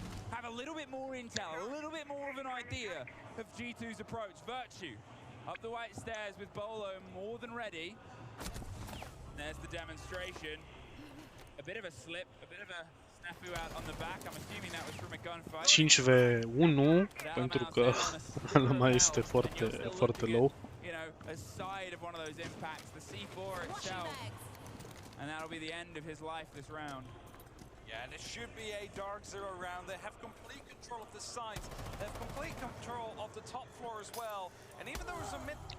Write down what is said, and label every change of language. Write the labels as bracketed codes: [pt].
[en] have a little bit more intel, a little bit more of an idea of G2's approach. Virtue up the white stairs with Bolo more than ready. There's the demonstration. A bit of a slip, a bit of a snafu out on the back. I'm assuming that was from a gunfight. [ro] 5v1 pentru că Alama este foarte low. [en] You know, aside of one of those impacts, the C4 itself, and that'll be the end of his life this round. Yeah, and it should be a Dark Zero round. They have complete control of the site. They have complete control of the top floor as well. And even though there's a mid...